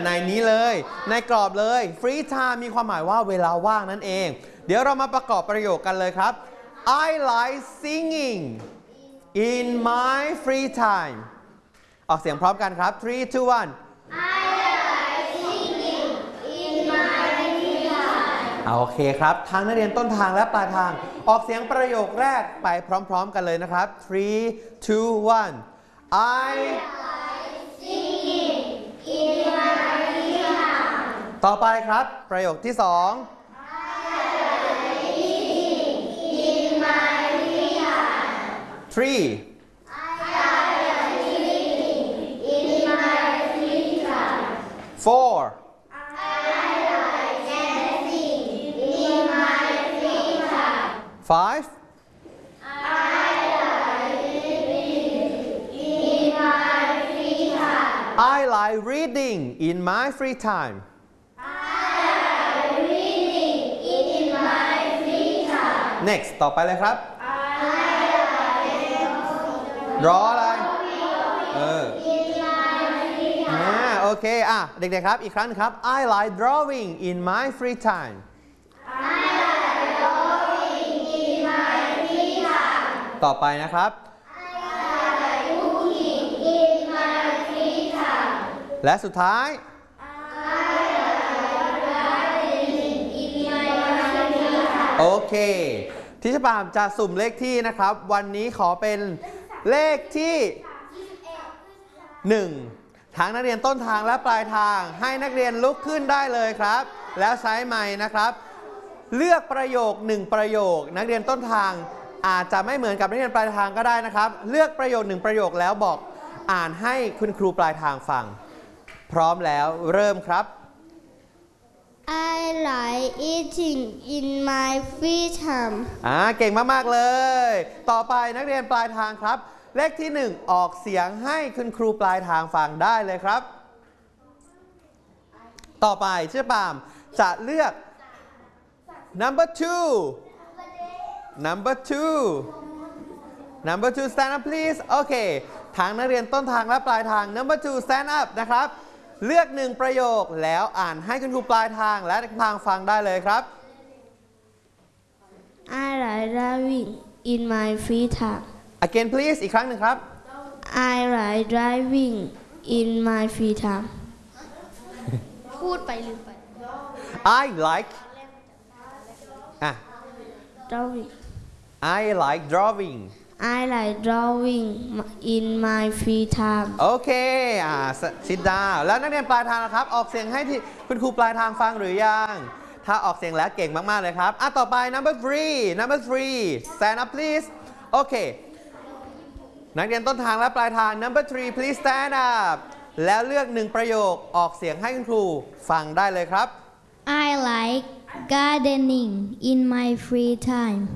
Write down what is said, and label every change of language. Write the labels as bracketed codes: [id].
[th] ในนี้เลยในกรอบเลย free time มีความหมายว่าเวลาว่างนั่นเองเดี๋ยวเรามาประกอบประโยคกันเลยครับ [en] I like singing in my free time [th] ออกเสียงพร้อมกันครับ 3 2 1โอเคครับทางนักเรียนต้นทางและปลายทางออกเสียงประโยคแรกไปพร้อมๆกันเลยนะครับ 3 2 1 [en] I like singing in my free time [th] ต่อไปครับประโยคที่2 [en] I like singing in my free time 3 I like singing in my free time 4 5 I like reading in my free time Next [th] ต่อไปเลยครับ [en] I like drawing in my free time [th] โอเคเด็กๆครับอีกครั้งครับ [en] I like drawing in my free time [th] ต่อไปนะครับ [en] I like cooking in my free time [th] และสุดท้าย [en] I like dancing in my free time [th] โอเคทิชปามจะสุ่มเลขที่นะครับวันนี้ขอเป็นเลขที่1ทั้งนักเรียนต้นทางและปลายทางให้นักเรียนลุกขึ้นได้เลยครับแล้วใช้ไมค์นะครับเลือกประโยค1ประโยคนักเรียนต้นทางอาจจะไม่เหมือนกับนักเรียนปลายทางก็ได้นะครับเลือกประโยคหนึ่งประโยคแล้วบอกอ่านให้คุณครูปลายทางฟังพร้อมแล้วเริ่มครับ [en] I like eating in my free time [th] เก่งมากๆเลยต่อไปนักเรียนปลายทางครับเลขที่หนึ่งออกเสียงให้คุณครูปลายทางฟังได้เลยครับต่อไปเชื่อปามจะเลือก [en] number twoNumber two. Number two, stand up, please. Okay. [th] ทางนักเรียนต้นทางและปลายทาง [en] Number two, stand up. [th] นะครับเลือกหนึ่งประโยคแล้วอ่านให้คุณครูปลายทางและทางฟังได้เลยครับ [en] I like driving in my free time. Again, please. [th] อีกครั้งหนึ่งครับ [en] I like driving in my free time. [th] พูดไปลืมไป [en] I like. Drawing. I like drawing. I like drawing in my free time. [th] โอเค [en] sit down [th] แล้วนักเรียนปลายทางนะครับออกเสียงให้ที่คุณครูปลายทางฟังหรือยังถ้าออกเสียงแล้วเก่งมากๆเลยครับต่อไป [en] number 3 number 3 stand up please [th] โอเคนักเรียนต้นทางและปลายทาง [en] number 3 please stand up [th] แล้วเลือก1ประโยคออกเสียงให้คุณครูฟังได้เลยครับ [en] I like gardening in my free time